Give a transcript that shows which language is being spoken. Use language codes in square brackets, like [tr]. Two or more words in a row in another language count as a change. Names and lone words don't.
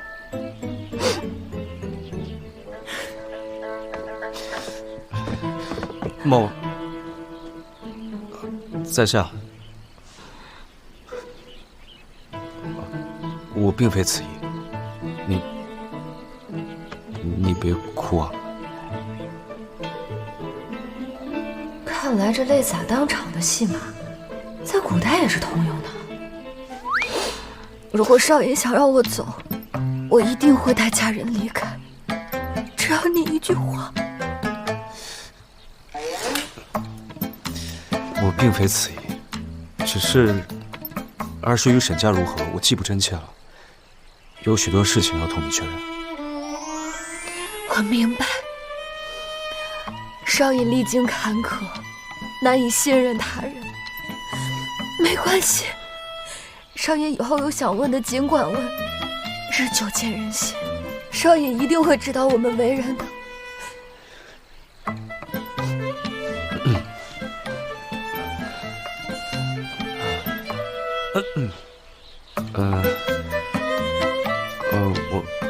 [zh] 某，在下，我並非此意，你別哭啊！看來這淚灑當場的戲碼，在古代也是通用的。如果少爺想讓我走，我一定会带家人離開，只要你一句話。我并非此意，只是二师与沈家如何，我既不真切了，有许多事情要同你确认。我明白，少爷歷經坎坷，難以信任他人。沒關係，少爺以後有想問的盡管問，日久見人心，少爺一定會知道我們為人的。我